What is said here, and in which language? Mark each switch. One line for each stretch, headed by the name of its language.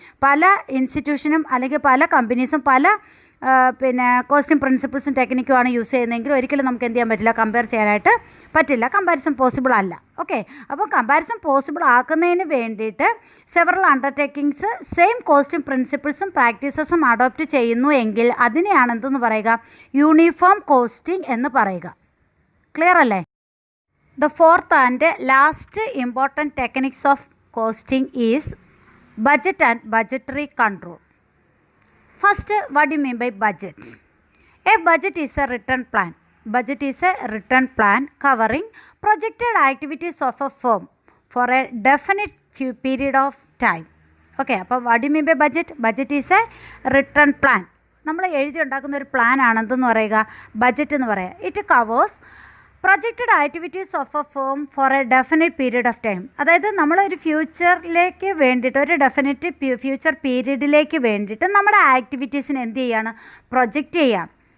Malayalam: പല ഇൻസ്റ്റിറ്റ്യൂഷനും അല്ലെങ്കിൽ പല കമ്പനീസും പല കോസ്റ്റിംഗ് പ്രിൻസിപ്പിൾസും ടെക്നിക്കുമാണ് യൂസ് ചെയ്യുന്നതെങ്കിൽ ഒരിക്കലും നമുക്ക് എന്ത് ചെയ്യാൻ പറ്റില്ല? കമ്പയർ ചെയ്യാനായിട്ട് പറ്റില്ല. കമ്പാരിസൺ പോസിബിൾ അല്ല. ഓക്കെ. അപ്പോൾ കമ്പാരിസൺ പോസിബിൾ ആക്കുന്നതിന് വേണ്ടിയിട്ട് several undertakings same costing പ്രിൻസിപ്പിൾസും പ്രാക്ടീസസും adopt ചെയ്യുന്നു എങ്കിൽ അതിനെയാണ് എന്തെന്ന് പറയുക? യൂണിഫോം കോസ്റ്റിംഗ് എന്ന് പറയുക. ക്ലിയർ അല്ലേ?
English: The fourth and last important techniques of costing is budget and budgetary control. First, what do you mean by budget? A budget is a written plan. Budget is a written plan covering projected activities of a firm for a definite period of time. Okay, അപ്പോൾ what do you mean by budget? Budget is a written plan.
Malayalam: നമ്മൾ എഴുതി ഉണ്ടാക്കുന്ന ഒരു plan ആണെന്തെന്ന് പറയുക? Budget എന്ന് പറയുക.
English: It covers projected activities of a firm for a definite period of time.
Malayalam: അതായത് നമ്മളൊരു ഫ്യൂച്ചറിലേക്ക് വേണ്ടിയിട്ട്, ഒരു ഡെഫിനിറ്റ് ഫ്യൂച്ചർ പീരീഡിലേക്ക് വേണ്ടിയിട്ട് നമ്മുടെ ആക്ടിവിറ്റീസിന് എന്ത് ചെയ്യാണ്? പ്രൊജക്റ്റ് ചെയ്യാം.